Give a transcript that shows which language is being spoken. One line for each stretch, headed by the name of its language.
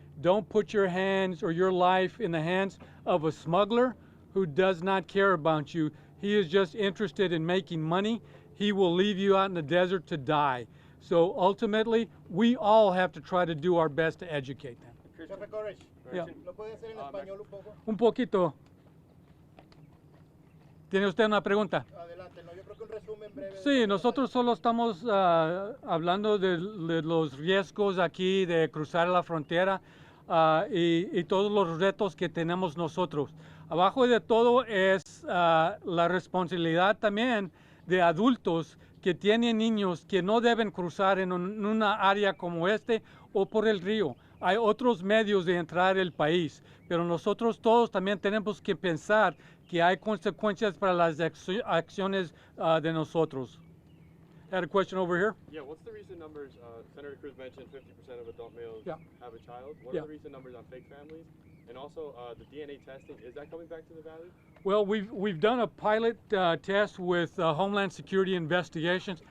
English: Don't put your hands or your life in the hands of a smuggler who does not care about you. He is just interested in making money. He will leave you out in the desert to die. So ultimately, we all have to try to do our best to educate them. Karisch, Yeah.
Spanish: ¿lo puede hacer en español un poco? Un poquito. ¿Tiene usted una pregunta? Adelante, no, yo creo que un resumen breve. Sí, nosotros solo estamos hablando de los riesgos aquí de cruzar la frontera y todos los retos que tenemos nosotros. Abajo de todo es la responsabilidad también de adultos que tienen niños que no deben cruzar en una área como este o por el río. Hay otros medios de entrar al país, pero nosotros todos también tenemos que pensar que hay consecuencias para las acciones de nosotros.
English: I had a question over here. Yeah, what's the recent numbers? Senator Cruz mentioned 50% of adult males Yeah. have a child. What Yeah. are the recent numbers on fake families? And also the DNA testing, is that coming back to the Valley? Well, we've done a pilot test with Homeland Security Investigations.